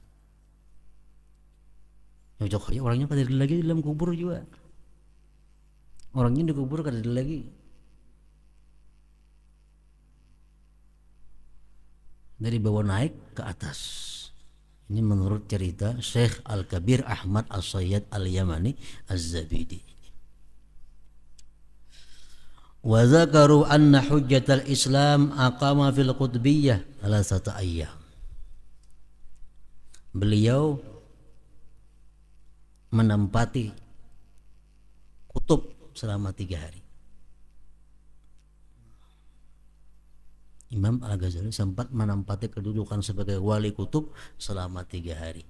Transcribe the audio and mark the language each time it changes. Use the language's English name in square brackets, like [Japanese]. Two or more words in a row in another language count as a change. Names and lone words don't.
[Banjar] Cocok, orangnya kada ada lagi di dalam kubur juga. Orangnya di kubur kada ada lagi. Dari bawah naik ke atas. Ini menurut cerita Syekh Al-Kabir Ahmad As-Sayyad Al-Yamani Az-Zabidi. [Arabic] وذكروا أن حجة الإسلام أقام في القطبية ثلاثة أيام. [Indonesian] Beliau menempati kutub selama 3 hari. Imam Al-Ghazali sempat menempati kedudukan sebagai wali kutub selama 3 hari.